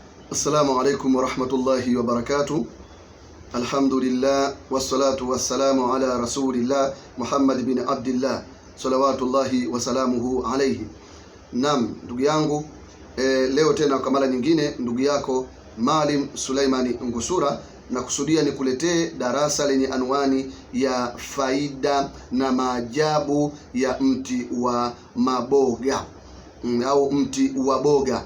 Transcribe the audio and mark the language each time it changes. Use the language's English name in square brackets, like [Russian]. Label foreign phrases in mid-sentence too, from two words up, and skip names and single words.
[Arabic] السلام عليكم ورحمة الله وبركاته. الحمد لله والصلاة والسلام على رسول الله محمد بن عبد الله صلوات الله وسلامه عليه. [Swahili] Naam, ndugu yangu, leo tena kwa mara nyingine ndugu yako Maalim Suleimani Ngusura na kusudia nikuletee darasa lenye anwani ya faida na maajabu ya mti wa maboga au mti wa boga.